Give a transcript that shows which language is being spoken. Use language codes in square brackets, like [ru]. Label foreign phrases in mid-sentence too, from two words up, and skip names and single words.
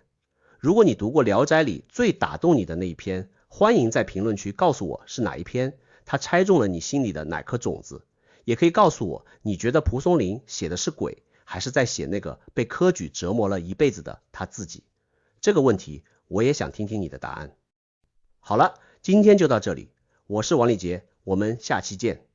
[zh] 如果你讀過《聊齋》裡最打動你的那一篇，歡迎在評論區告訴我是哪一篇，它猜中了你心裡的哪顆種子。也可以告訴我，你覺得蒲松齡寫的是鬼，還是在寫那個被科舉折磨了一輩子的他自己？這個問題我也想聽聽你的答案。好了，今天就到這裡，我是王禮傑，我們下期見。